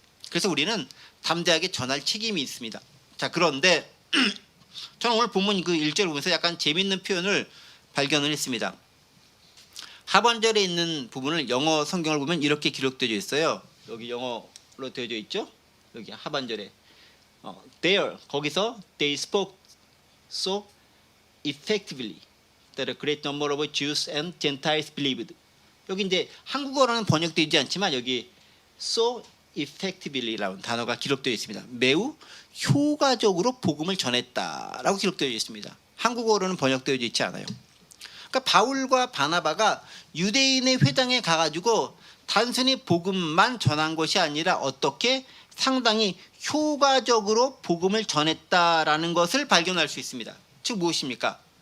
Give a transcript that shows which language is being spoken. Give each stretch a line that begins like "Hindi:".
Korean: 그래서 우리는 담대하게 전할 책임이 있습니다. 자, 그런데 저는 오늘 본문 그 1절을 보면서 약간 재미있는 표현을 발견을 했습니다. 하반절에 있는 부분을 영어 성경을 보면 이렇게 기록되어 있어요. 여기 영어로 되어져 있죠. 여기 하반절에
English: there, 거기서 they spoke so effectively that a great number of Jews and Gentiles believed.
Korean: 여기 이제 한국어로는 번역되지 않지만 여기 so effectively라는 단어가 기록되어 있습니다. 매우 효과적으로 복음을 전했다라고 기록되어 있습니다. 한국어로는 번역되어 있지 않아요. 그러니까 바울과 바나바가 유대인의 회당에 가가지고 단순히 복음만 전한 것이 아니라 어떻게 상당히 효과적으로 복음을 전했다라는 것을 발견할 수 있습니다. 즉 무엇입니까?